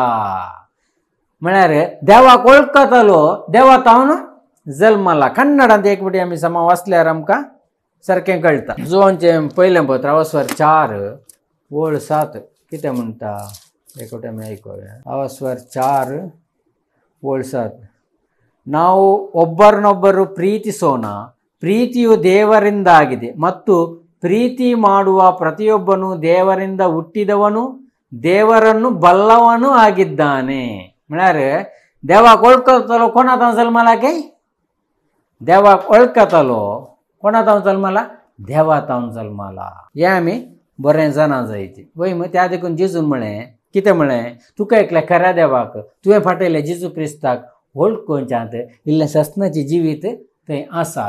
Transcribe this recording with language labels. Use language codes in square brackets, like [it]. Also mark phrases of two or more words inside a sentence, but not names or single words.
[kok] म्हळ्यार देवाक वळखतालो देवा तावन जल्माला. कन्नडांत एक फावटी आमी समा वाचल्यार आमकां सारकें कळटा. जुवांचें पयलें पत्र अवस्वार 4:7 कितें म्हणटा एक फावटी आमी आयकूया. [kn] अवस्वार 4:7 ನಾವು ಒಬ್ಬರನ್ನೊಬ್ಬರು ಪ್ರೀತಿಸೋಣ ಪ್ರೀತಿಯು ದೇವರಿಂದ ಆಗಿದೆ ಮತ್ತು ಪ್ರೀತಿ ಮಾಡುವ ಪ್ರತಿಯೊಬ್ಬನು ದೇವರಿಂದ ಹುಟ್ಟಿದವನು ದೇವರನ್ನು ಬಲ್ಲವನು ಆಗಿದ್ದಾನೆ. [kok] म्हळ्यार देवाक वळखतालो कोणातान जल्माला काय देवाक वळखतालो कोणातान जल्माला देवातान जल्माला. हें आमी बरें जाणा जायचें. वय मग त्या देखून जेजून म्हळें कितें म्हळें तुका एकल्या खऱ्या देवाक तुवें फाटयलें जेजू क्रिस्ताक वळखोवच्यात इल्लें सस्नाचें जिवीत थंय आसा.